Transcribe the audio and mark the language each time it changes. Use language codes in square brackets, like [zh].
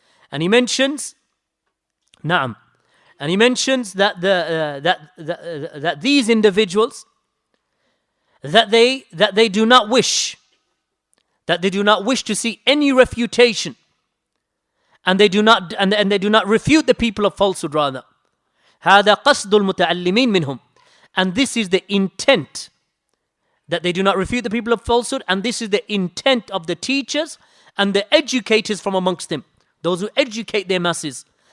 [en] And he mentions, that that these individuals that they do not wish to see any refutation, and they do not refute the people of falsehood. Rather, [ar] هذا قصد المتعلمين منهم. [en] And this is the intent, that they do not refute the people of falsehood, and this is the intent of the teachers and the educators from amongst them, those who educate their masses.